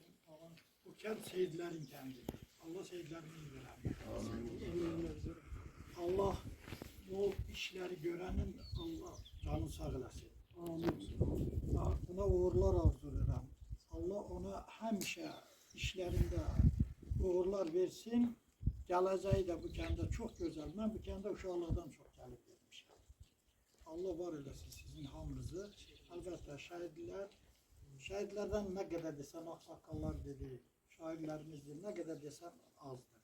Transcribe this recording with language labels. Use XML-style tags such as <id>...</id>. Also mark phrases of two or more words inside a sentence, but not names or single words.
<tr>Bu kent şehitlerin kendidir. Allah şehitlerimizi de rahmet eylesin. Allah bu işleri görenin Allah canı sağ eylesin. Buna uğurlar arzu ederim. Allah ona hemşe işlerinde uğurlar versin.</tr> <az>Gələcəyi də bu kəndə çox gözəl. Mən bu kəndə uşaqlardan çox gəlib vermişəm. Allah var eləsin sizin hamınızı. Əlbəttə şəhidlərdən nə qədər desəm, ağsaqqallar dedi, şairlərimizdir, nə qədər desəm azdır.</az>